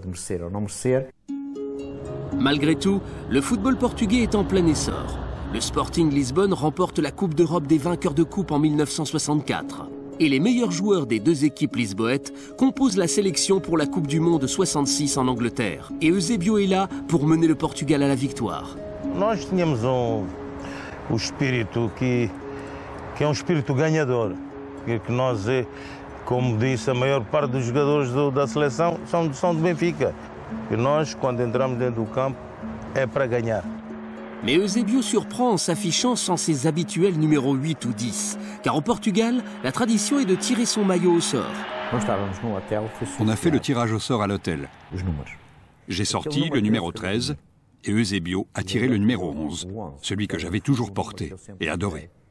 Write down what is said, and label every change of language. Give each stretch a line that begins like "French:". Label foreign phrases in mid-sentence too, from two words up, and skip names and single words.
French: Malgré tout, le football portugais est en plein essor. Le Sporting Lisbonne remporte la Coupe d'Europe des vainqueurs de coupe en 1964. Et les meilleurs joueurs des 2 équipes lisboètes composent la sélection pour la Coupe du Monde 66 en Angleterre. Et Eusébio est là pour mener le Portugal à la victoire.
Portuguese: Nós tínhamos espírito que é espírito ganhador. Que nós, como disse, a maior parte dos jogadores da seleção são do Benfica. E nós, quando entramos dentro do campo, é para ganhar.
French: Mais Eusébio surprend en s'affichant sans ses habituels numéros 8 ou 10. Car au Portugal, la tradition est de tirer son maillot au sort. On a fait le tirage au sort à l'hôtel. J'ai sorti le numéro 13 et Eusébio a tiré le numéro 11, celui que j'avais toujours porté et adoré.